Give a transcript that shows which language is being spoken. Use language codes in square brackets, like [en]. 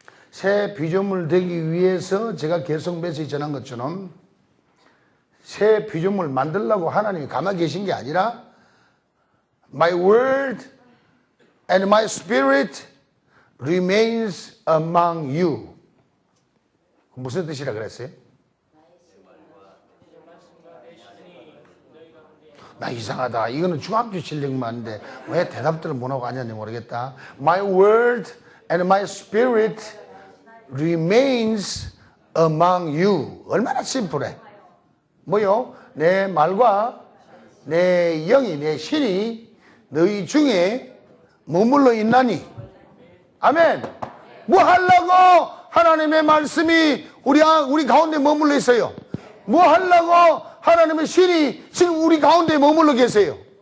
[ko] 새 피조물 되기 위해서 제가 계속 메시지 전한 것처럼 새 피조물 만들려고 하나님이 가만히 계신 게 아니라 [en] My word and my spirit remains among you. [ko] 무슨 뜻이라 그랬어요? 나 이상하다. 이거는 중학교 실력만인데 왜 대답들을 못하고 앉았는지 모르겠다. [en] My word and my spirit remains among you. [ko] 얼마나 심플해. 뭐요? 내 말과 내 영이, 내 신이 너희 중에 머물러 있나니. 아멘. 뭐 하려고 하나님의 말씀이 우리 가운데 머물러 있어요? 뭐 하려고 하나님의 신이 지금 우리 가운데 머물러 계세요?